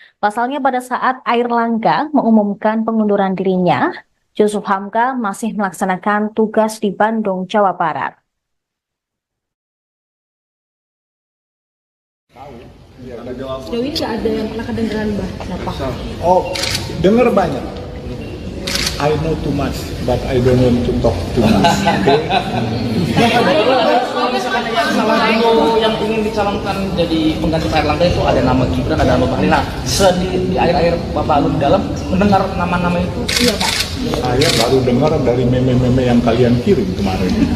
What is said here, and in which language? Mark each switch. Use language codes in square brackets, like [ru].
[id] Pasalnya pada saat Airlangga mengumumkan pengunduran dirinya, Yusuf Hamka masih melaksanakan tugas di Bandung, Jawa Barat. Sejauh ini nggak ada yang pernah kedengeran Bapak? Oh, dengar banyak. [en] I know too much, but I don't want to talk too much. [id] Kalau misalkan yang salah satu yang ingin dicalonkan jadi pengganti Pak Erlangga itu ada nama Gibran, ada nama Bahlil. Nah, di air-air Bapak Alun dalam mendengar nama-nama itu. Iya Pak. Saya baru dengar dari meme-meme yang kalian kirim kemarin.